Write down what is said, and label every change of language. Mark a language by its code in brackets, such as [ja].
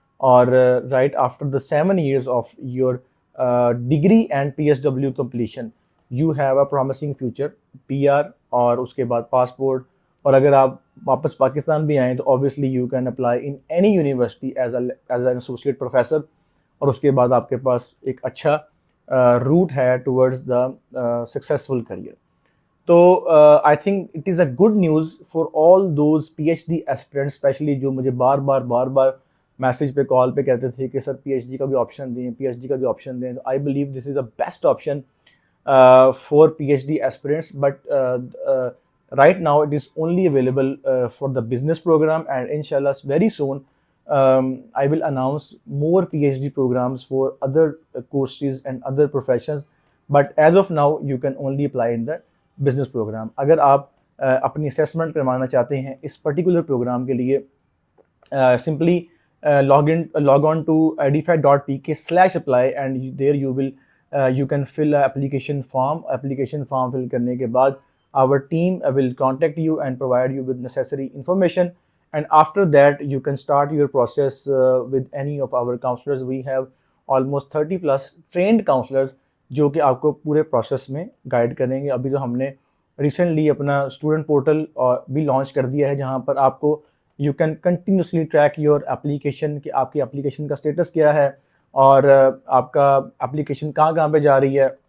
[en] اور right after the 7 years of your degree and P S W completion you have a promising future, P R [ur] اور اس کے بعد [en] Passport. [ur] اور اگر آپ واپس پاکستان بھی آئیں تو [en] obviously you can apply in any university as an associate professor, [ur] اور اس کے بعد آپ کے پاس ایک اچھا روٹ ہے [en] towards the successful career. [ur] تو [en] I think it is a good news for all those PhD aspirants, especially [ur] جو مجھے بار بار میسیج پہ کال پہ کہتے تھے کہ سر پی ایچ ڈی کا بھی آپشن دیں, پی ایچ ڈی کا بھی آپشن دیں. تو [en] I believe this is the best option for PhD aspirants, but right now it is only available for the business program, and inshallah very soon I will announce more PhD programs for other courses and other professions, but as of now you can only apply in the business program. [ur] اگر آپ اپنی [en] assessment [ur] کروانا چاہتے ہیں اس [en] particular program کے لیے, simply log on to edify.pk/apply, and there you can fill a application form. Application form fill [ur] کرنے کے بعد [en] our team will contact you and provide you with necessary information, and after that you can start your process with any of our counselors. We have almost 30 plus trained counselors [ur] جو کہ آپ کو پورے process میں guide کریں گے. ابھی تو ہم نے ریسنٹلی اپنا اسٹوڈنٹ پورٹل بھی لانچ کر دیا ہے جہاں پر آپ کو [en] you can continuously track your application [ur] کہ آپ کی اپلیکیشن کا اسٹیٹس کیا ہے اور آپ کا اپلیکیشن کہاں پہ جا رہی ہے.